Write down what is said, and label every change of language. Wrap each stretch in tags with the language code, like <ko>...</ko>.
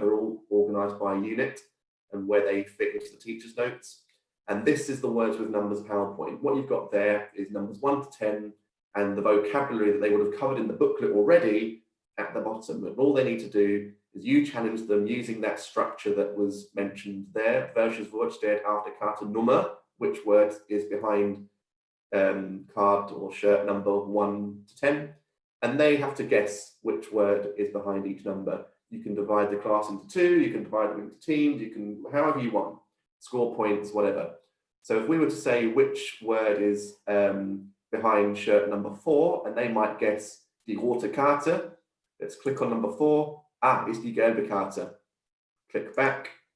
<en>They're all organized by unit and where they fit into the teacher's notes. And this is the words with numbers PowerPoint. What you've got there is numbers 1 to 10 and the vocabulary that they would have covered in the booklet already at the bottom. And all they need to do is you challenge them using that structure that was mentioned there.</en> <de>Welches Wort steht auf der Karte Nummer?</de> <en>Which word is behind card or shirt number 1 to 10? And they have to guess which word is behind each number. You can divide the class into 2, you can divide them into teams, you can, however you want, score points, whatever. So if we were to say which word is behind shirt number 4, and they might guess</en> <de>die rote Karte,</de> <en>let's click on number 4,</en> <de>ist die gelbe Karte.</de> <en>Click back.</en>